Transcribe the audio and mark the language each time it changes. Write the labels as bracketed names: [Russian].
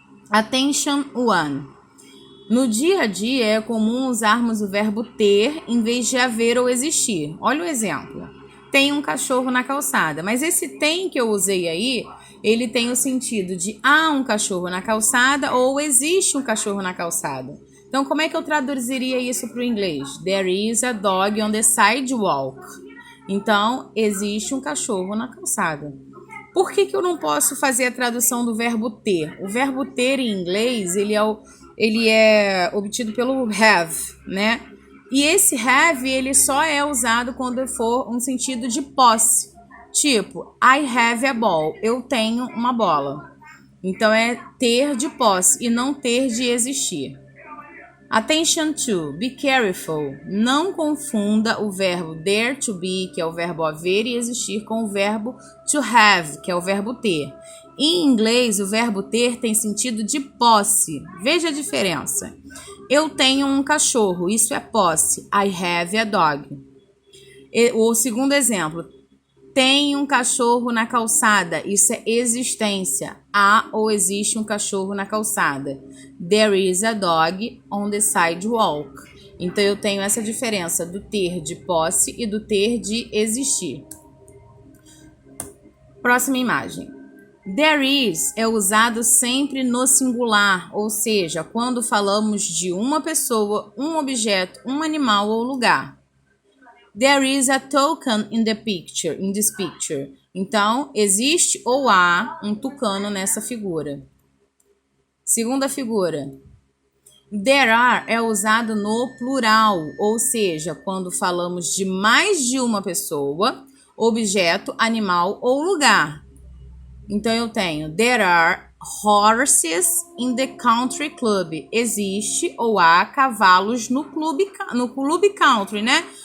[English] Attention 1. [Portuguese] No dia a dia é comum usarmos o verbo ter em vez de haver ou existir. Olha o exemplo. Tem um cachorro na calçada, mas esse tem que eu usei aí, ele tem o sentido de há um cachorro na calçada ou existe um cachorro na calçada. Então, como é que eu traduziria isso para o inglês? [English] There is a dog on the sidewalk. [Portuguese] Então, existe um cachorro na calçada. Por que eu não posso fazer a tradução do verbo ter? O verbo ter em inglês, ele é obtido pelo have, né? E esse have, ele só é usado quando for um sentido de posse. Tipo, [English] I have a ball. [Portuguese] Eu tenho uma bola. Então, é ter de posse e não ter de existir. [English] Attention to, be careful. [Portuguese] Não confunda o verbo dare to be, que é o verbo haver e existir, com o verbo to have, que é o verbo ter. Em inglês, o verbo ter tem sentido de posse. Veja a diferença. Eu tenho um cachorro, isso é posse. [English] I have a dog. [Portuguese] O segundo exemplo, tem um cachorro na calçada, isso é existência. Há ou existe um cachorro na calçada. [English] There is a dog on the sidewalk. [Portuguese] Então eu tenho essa diferença do ter de posse e do ter de existir. Próxima imagem. [English] There is [Portuguese] é usado sempre no singular, ou seja, quando falamos de uma pessoa, um objeto, um animal ou lugar. [English] There is a toucan in this picture. [Portuguese] Então, existe ou há um tucano nessa figura. Segunda figura. [English] There are [Portuguese] é usado no plural, ou seja, quando falamos de mais de uma pessoa, objeto, animal ou lugar. Então, eu tenho [English] there are horses in the country club. [Portuguese] Existe ou há cavalos no clube country, né?